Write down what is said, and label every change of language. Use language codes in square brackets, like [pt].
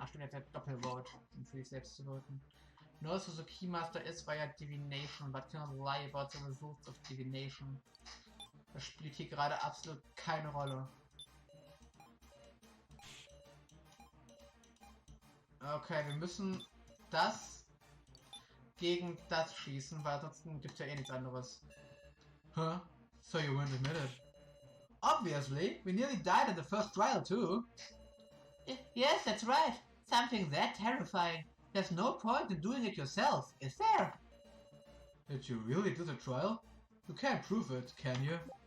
[de] Ach stimmt, der Doppelvote, um für sich selbst zu voten. [en] Knows who the Keymaster is via divination, but cannot lie about the results of divination. [de] Das spielt hier gerade absolut keine Rolle. Okay, wir müssen das gegen das schießen, weil ansonsten gibt es ja eh nichts anderes. [en] Huh? So you weren't admitted? Obviously, we nearly died in the first trial too. Yes, that's right. Something that terrifying. There's no point in doing it yourself, is there? Did you really do the trial? You can't prove it, can you?